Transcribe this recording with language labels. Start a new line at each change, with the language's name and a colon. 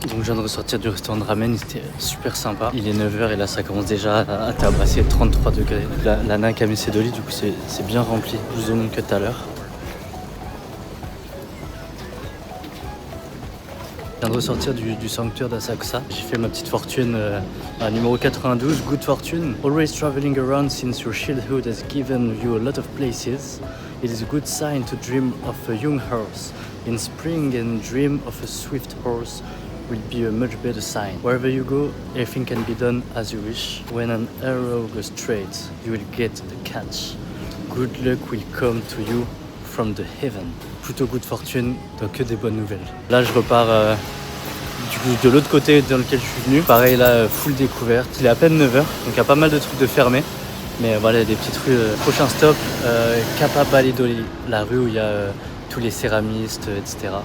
French: Donc je viens de ressortir du restaurant de ramen, c'était super sympa. Il est 9h et là ça commence déjà à tabasser 33 degrés. La Nakamise Doli, du coup c'est bien rempli, plus de monde que tout à l'heure. Je viens de ressortir du sanctuaire d'Asakusa. J'ai fait ma petite fortune à numéro 92,
English: Good Fortune. Always traveling around since your childhood has given you a lot of places. It is a good sign to dream of a young horse. In spring and dream of a swift horse will be a much better sign. Wherever you go, everything can be done as you wish. When an arrow goes straight, you will get the catch. Good luck will come to you from the heaven.
French: Plutôt
English: good fortune,
French: donc que des bonnes nouvelles. Là je repars du coup de l'autre côté dans lequel je suis venu. Pareil là, full découverte. Il est à peine 9h, donc il y a pas mal de trucs de fermés. Mais voilà, des petites rues. Prochain stop, Kappa Balidoli, la rue où il y a tous les céramistes, etc.